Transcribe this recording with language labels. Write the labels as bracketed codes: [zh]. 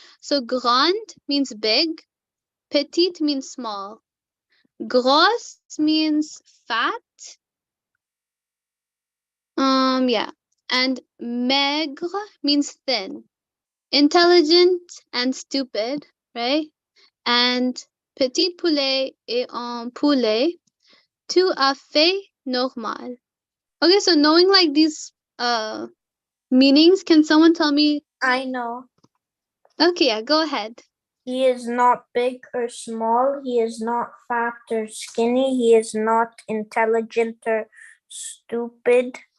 [en] So grand means big, petite means small, gros means fat. Yeah. And maigre means thin, intelligent and stupid, right? [fr] And petit poulet et un poulet tout à fait normal. [en] Okay, so knowing like these meanings, can someone tell me? I know. Okay, yeah, go ahead. He is not big or small. He is not fat or skinny. He is not intelligent or stupid.